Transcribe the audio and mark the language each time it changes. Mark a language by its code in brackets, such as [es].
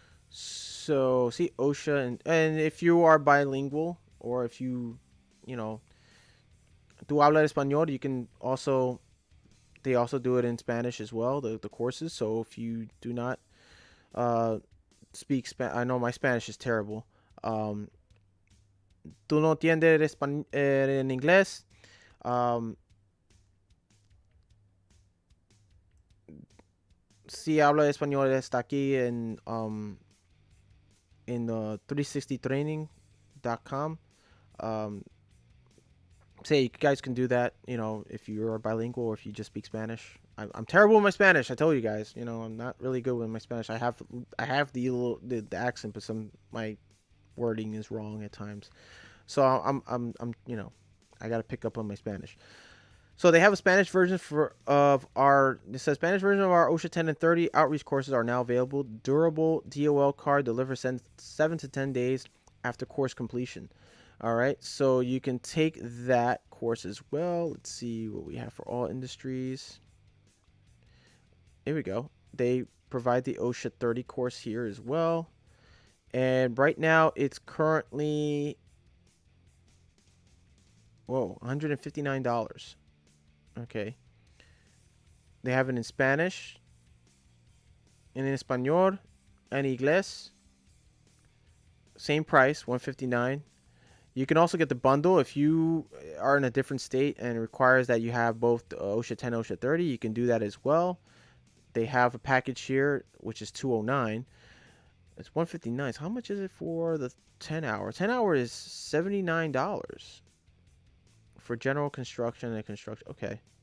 [en] So, see OSHA and if you are bilingual or if you know, [es] tú hablas español, [en] you can also they also do it in Spanish as well, the courses. So if you do not speak Spanish, I know my Spanish is terrible. [es] Tú no entiendes en inglés. Si habla español está aquí en 360training.com. [en] Say you guys can do that, if you're bilingual or if you just speak Spanish. I'm terrible with my Spanish. I told you guys, I'm not really good with my Spanish. I have the accent, but my wording is wrong at times. So I'm I got to pick up on my Spanish. So they have a Spanish version it says Spanish version of our OSHA 10 and 30 outreach courses are now available. Durable DOL card delivers 7 to 10 days after course completion. All right, so you can take that course as well. Let's see what we have for all industries. Here we go. They provide the OSHA 30 course here as well. And right now it's currently $159. Okay. They have it in Spanish, [es] en español, [en] and inglés. Same price, $159. You can also get the bundle if you are in a different state and it requires that you have both the OSHA 10 and OSHA 30. You can do that as well. They have a package here, which is $209. It's $159. So how much is it for the 10 hour? 10 hour is $79 for general construction and construction. Okay.